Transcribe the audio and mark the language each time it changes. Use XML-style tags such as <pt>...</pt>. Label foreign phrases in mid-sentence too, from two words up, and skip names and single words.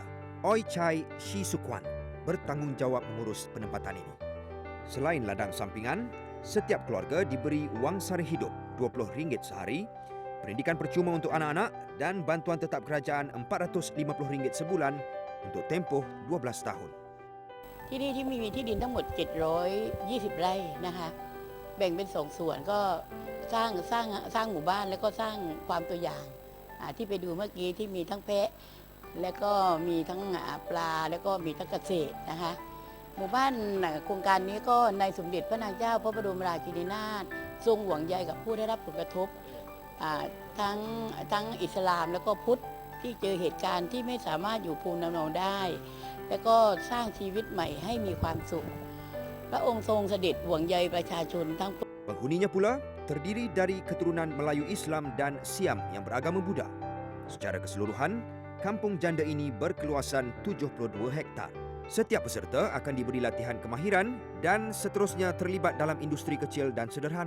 <ms>Oi Chai Shi Sukwan bertanggungjawab mengurus penempatan ini. Selain ladang sampingan, setiap keluarga diberi wang sara hidup RM20 sehari, pendidikan percuma untuk anak-anak dan bantuan tetap kerajaan RM450 sebulan untuk tempoh 12 tahun.</ms> <th>ที่นี่ที่มีที่ดินทั้งหมด720 ไร่นะคะแบ่งเป็น2 ส่วนก็สร้างหมู่บ้านแล้วก็สร้างฟาร์มตัวอย่างที่ไปดูเมื่อกี้ที่มีทั้งแพะและก็มีทั้งปลาแล้วก็มีทั้งเกษตรนะคะหมู่บ้านโครงการนี้ก็ในสมเด็จพระนางเจ้าพระบรมราชินีนาถทรงห่วงใยกับผู้ได้รับผลกระทบ ทั้งอิสลามแล้วก็พุทธที่เจอเหตุการณ์ที่ไม่สามารถอยู่ภูมิลำเนาได้ แล้วก็สร้างชีวิตใหม่ให้มีความสุขพระองค์ทรงเสด็จห่วงใยประชาชนทั้ง</th> <ms>Penghuninya pula terdiri dari keturunan Melayu Islam dan Siam yang beragama Buddha. Secara keseluruhan, kampung janda ini berkeluasan 72 hektar. Setiap peserta akan diberi latihan kemahiran dan seterusnya terlibat dalam industri kecil dan sederhana.</ms>